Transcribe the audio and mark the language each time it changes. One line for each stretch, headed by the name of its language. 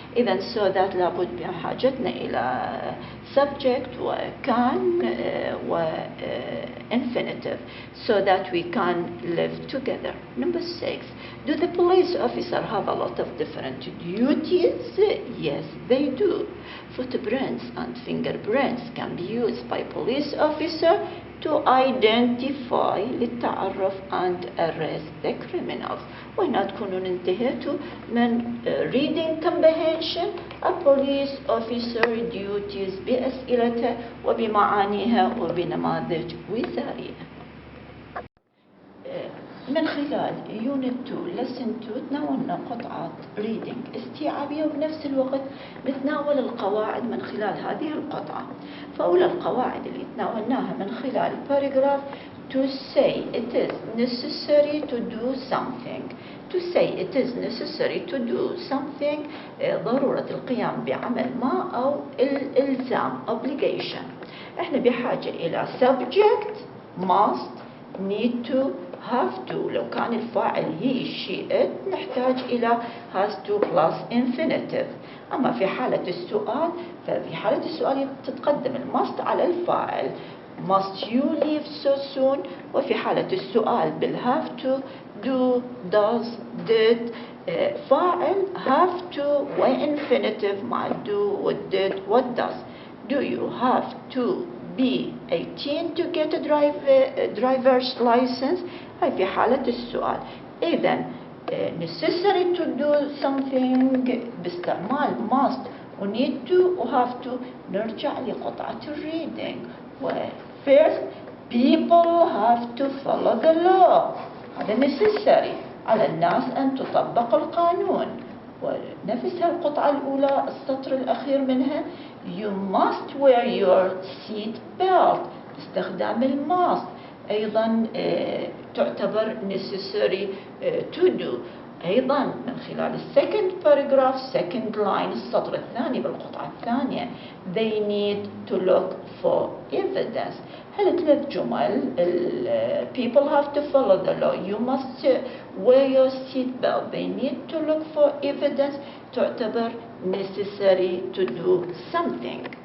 English: إذا so that
Arabic: لابد بحاجتنا إلى
English: subject وكان و infinitive so that we can live together. Number 6. Do the police officer have a lot of different duties? Yes, they do. Footprints and fingerprints can be used by police officer to identify للتعرف and arrest the criminals.
Arabic: وهنا تكونون انتهيتوا من
English: reading comprehension a police officer duties
Arabic: بأسئلته وبمعانيها وبنماذج وثائقية. من خلال Unit 2 Lesson 2 تناولنا قطعات reading استيعابية وبنفس الوقت نتناول القواعد من خلال هذه القطعة. فأولى القواعد اللي تناولناها من خلال
English: paragraph to say it is necessary to do something. To say it is necessary to do something
Arabic: ضرورة القيام بعمل ما أو الإلزام
English: obligation.
Arabic: احنا بحاجة إلى
English: subject must need to have to.
Arabic: لو كان الفاعل
English: he she it
Arabic: نحتاج إلى
English: has to plus infinitive.
Arabic: أما في حالة السؤال ففي حالة السؤال تتقدم must على الفاعل
English: must you leave so soon.
Arabic: وفي حالة السؤال
English: have to do does did فاعل have to و infinitive مع do و did what does. Do you have to be 18 to get a driver's license؟
Arabic: هاي في حالة السؤال.
English: إذا necessary to do something باستعمال must و need to و have to.
Arabic: نرجع لقطعة reading.
English: First, people have to follow the law.
Arabic: هذا necessary على الناس أن تطبق القانون. ونفس القطعة الأولى السطر الأخير منها
English: you must wear your seat belt
Arabic: باستخدام الماست أيضا تعتبر necessary to do. أيضا من خلال
English: second paragraph second line
Arabic: السطر الثاني بالقطعة الثانية
English: they need to look for evidence.
Arabic: هالثلاث جمل
English: people have to follow the law you must wear your seat belt they need to look for evidence تعتبر necessary to do something.